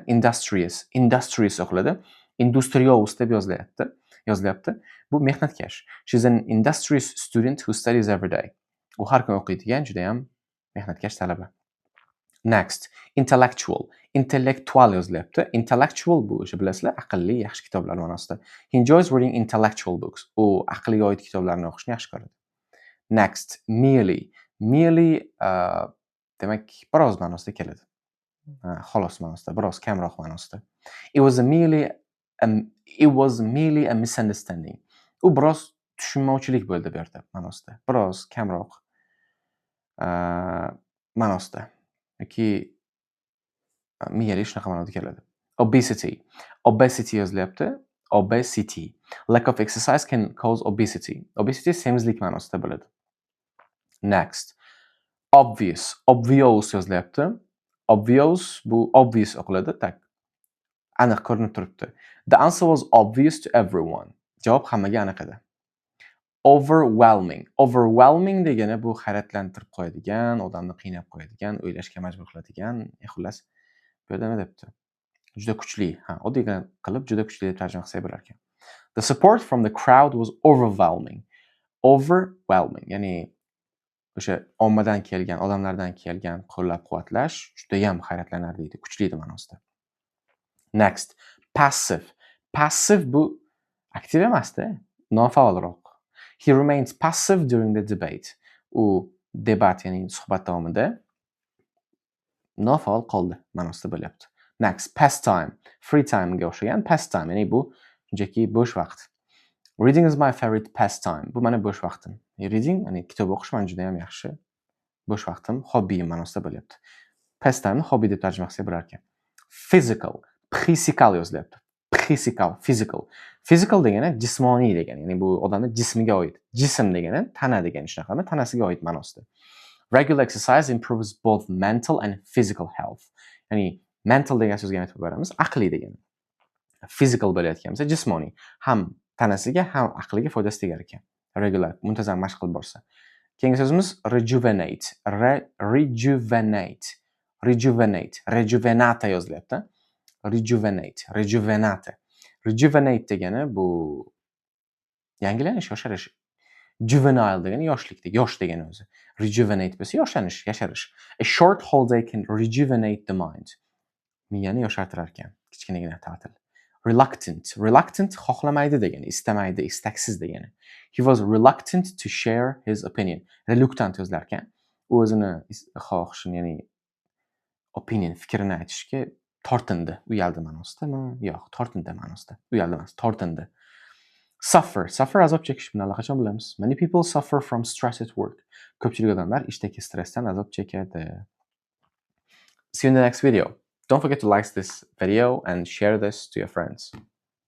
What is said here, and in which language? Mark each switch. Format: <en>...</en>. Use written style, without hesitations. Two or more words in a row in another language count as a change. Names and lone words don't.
<uz>Industrious o'qiladi. Industrious deb yozilyapti. Bu mehnatkash.</uz> <en>She's an industrious student who studies every day.</en> <uz>U har kun o'qiydigan juda ham mehnatkash talaba.</uz> <en>Next, intellectual yozilyapti.</en> <uz>Intellectual bu o'sha bilasizlar, aqlli, yaxshi kitoblar ma'nosida.</uz> <en>He enjoys reading intellectual books.</en> <uz>U aqlga oid kitoblarni o'qishni yaxshi ko'radi. Next, merely demak biroz ma'nosida keladi. Xolos ma'nosida, biroz kamroq ma'nosida.</uz> <en>It was merely a misunderstanding.</en> <uz>U biroz tushunmovchilik bo'ldi bu yerda ma'nosida. Biroz kamroq ma'nosida. Yoki merely shunaqa ma'noda keladi. Obesity yozilyapti. Obesity.</uz> <en>Lack of exercise can cause obesity.</en> <uz>Obesity semizlik ma'nosida bo'ladi. Next. Obvious yozilyapti. Obvious bu obvious o'qiladi. Aniq ko'rinib turibdi.</uz> <en>The answer was obvious to everyone.</en> <uz>Javob hammaga aniq edi. Overwhelming degani bu hayratlantirib qo'yadigan, odamni qiynab qo'yadigan, o'ylashga majbur qiladigan, xullas bu yerda nima debdi? Juda kuchli. Oddiy qilib juda kuchli deb tarjima qilsak bo'lar ekan.</uz> <en>The support from the crowd was overwhelming.</en> <uz>Ya'ni o'sha ommadan kelgan, odamlardan kelgan qo'llab-quvvatlash juda ham hayratlanarli edi, kuchli edi ma'nosida. Next, passive bu aktiv emasda, nofaolroq.</uz> <en>He remains passive during the debate.</en> <uz>U debat, ya'ni suhbat davomida nofaol qoldi ma'nosida bo'lyapti.</uz> <en>Next, pastime. Free time</en> <uz>ga o'xshagan pastime, ya'ni bu shunchaki bo'sh vaqt.</uz> <en>Reading is my favorite pastime.</en> <uz>Bu meni bo'sh vaqtim. Reading, ya'ni kitob o'qish men juda ham yaxshi. Bo'sh vaqtim, hobbim ma'nosida bo'lyapti. Pastime hobby deb tarjima qilsak bo'lar ekan. Physical yozilyapti. Physical degani jismoniy degani, ya'ni bu odamning jismiga oid. Jism degani tana degani, shunaqami? Tanasiga oid ma'nosida.</uz> <en>Regular exercise improves both mental and physical health.</en> <uz>Ya'ni mental degan so'zga aytib beramiz, aqliy degani. Physical bo'layotgan bo'lsa, jismoniy, ham tanasiga, ham aqliga foydasi tegar ekan. Regular, muntazam mashq qilib borsa. Keyingi so'zimiz rejuvenate. Rejuvenate yozilyapti. Rejuvenate degani bu yangilanish, yosharish. Juvenile degani yoshlikda, yosh degani o'zi. Rejuvenate bo'lsa yoshlanish, yasharish.</uz> <en>A short holiday can rejuvenate the mind.</en> <uz>Miyani yoshartirar ekan. Kichkinagina ta'til. Reluctant xohlamaydi degani, istamaydi, istaksiz degani.</uz> <en>He was reluctant to share his opinion.</en> <uz>Reluctant yozlar ekan. U o'zini xohishini, ya'ni opinion, fikrini aytishga tortindi. Uyaldi ma'nosidami? Yo'q, tortindi ma'nosida. Uyaldi emas, tortindi. Suffer azob chekish bilan allaqachon bilamiz.</uz> <en>Many people suffer from stress at work.</en> <uz>Ko'pchilik odamlar ishdagi stressdan azob chekadi.</uz> <en>See you in the next video. Don't forget to like this video and share this to your friends.</en>